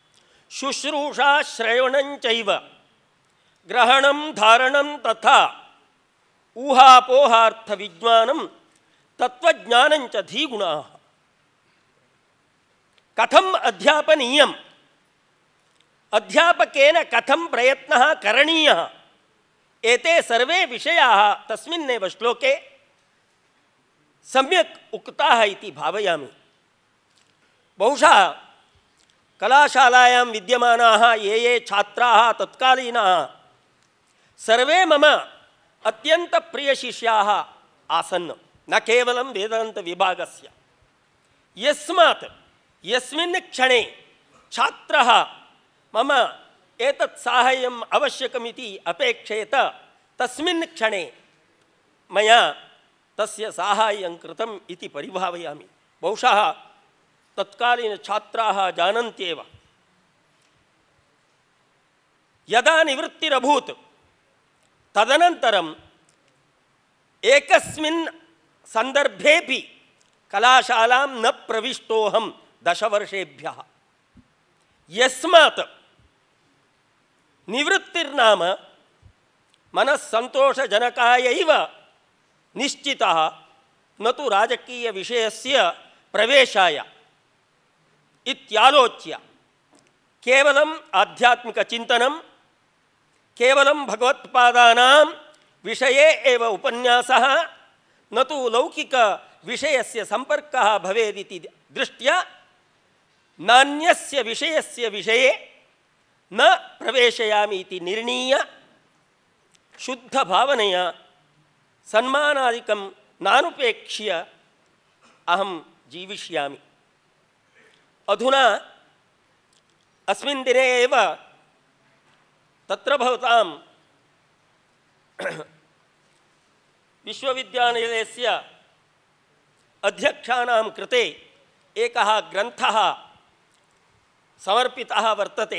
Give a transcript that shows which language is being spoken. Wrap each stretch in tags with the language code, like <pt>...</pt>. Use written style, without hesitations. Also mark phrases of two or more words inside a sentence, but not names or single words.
<sa>शुश्रूषा श्रवणञ्चैव ಗ್ರಹಣಂ ಧಾರಣಂ ತಥಾ ಊಹಾಪೋಹಾರ್ಥ ವಿಜ್ಞಾನಂ ತತ್ವಜ್ಞಾನಂಚ ಧೀಗುಣಾಃ ಕಥಂ ಅಧ್ಯಾಪನೀಯಂ ಅಧ್ಯಾಪಕೇನ ಕಥಂ ಪ್ರಯತ್ನಃ ಕರಣೀಯಃ ಏತೆ ಸರ್ವೇ ವಿಷಯಾಃ ತಸ್ಮಿನ್ನೇವ ಶ್ಲೋಕೆ ಸಮ್ಯಕ್ ಉಕ್ತಾಃ ಇತಿ ಭಾವಯಾಮಿ. ಬಹುಶಃ ಕಲಾಶಾಲಾಯಾಂ ವಿದ್ಯಮಾನಾಃ ಯೇ ಛಾತ್ರಾಃ ತತ್ಕಾಲೀನಾಃ ಸರ್ವೇ ಮಮ ಅತ್ಯಂತ ಪ್ರಿಯಶಿಷ್ಯಾಃ ಆಸನ್, ನ ಕೇವಲಂ ವೇದಾಂತ ವಿಭಾಗಸ್ಯ. ಯಸ್ಮಾತ್ ಯಸ್ಮಿನ್ ಕ್ಷಣೆ ಛಾತ್ರಃ ಮಮ ಏತತ್ ಸಾಹಾಯ್ಯಂ ಅವಶ್ಯಕಮಿತಿ ಅಪೇಕ್ಷೇತ ತಸ್ಮಿನ್ ಕ್ಷಣೆ ಮಯಾ ತಸ್ಯ ಸಾಹಾಯ್ಯಂ ಕೃತಂ ಇತಿ ಪರಿಭಾವಯಾಮಿ. ಬಹುಶಃ ತತ್ಕಾಲೀನ ಛಾತ್ರಾಃ ಜಾನಂತ್ಯೇವ ಯದಾ ನಿವೃತ್ತಿರಭೂತ್ ತದನಂತರಂ ಏಕಸ್ಮಿನ್ ಸಂದರ್ಭೇಪಿ ಕಲಾಶಾಲಾಂ ನ ಪ್ರವಿಷ್ಟೋಹಂ 10 ವರ್ಷೇಭ್ಯಃ. ಯಸ್ಮಾತ್ ನಿವೃತ್ತಿರ್ನಾಮ ಮನಸ್ಸಂತೋಷಜನಕಾಯೈವ ನಿಶ್ಚಿತಃ ನ ತು ರಾಜಕೀಯ ವಿಷಯಸ್ಯ ಪ್ರವೇಶಾಯ ಇತ್ಯಾಲೋಚ್ಯ ಕೇವಲಂ ಆಧ್ಯಾತ್ಮಿಕ ಚಿಂತನಂ ಕೇವಲಂ ಭಗವತ್ಪಾದಾನಾಂ ವಿಷಯೇ ಏವ ಉಪನ್ಯಾಸಃ ನ ತು ಲೌಕಿಕ ವಿಷಯಸ್ಯ ಸಂಪರ್ಕಃ ಭವೇದಿತಿ ದೃಷ್ಟ್ಯಾ ನಾನ್ಯಸ್ಯ ವಿಷಯಸ್ಯ ವಿಷಯೇ ನ ಪ್ರವೇಶಯಾಮಿ ಇತಿ ನಿರ್ಣೀಯ ಶುದ್ಧ ಭಾವನೆಯ ಸನ್ಮಾನಾದಿಕಂ ನಾನುಪೇಕ್ಷ್ಯ ಅಹಂ ಜೀವಿಷ್ಯಾಮಿ. ಅಧುನಾ ಅಸ್ಮಿನ್ ದಿನೇ ಏವ ತತ್ರ ಭವತಾಂ ವಿಶ್ವವಿದ್ಯಾನಿಲಯಸ್ಯ ಅಧ್ಯಕ್ಷಾನಾಂ ಕೃತೆ ಏಕಃ ಗ್ರಂಥಃ ಸಮರ್ಪಿತಃ ವರ್ತತೆ.</sa>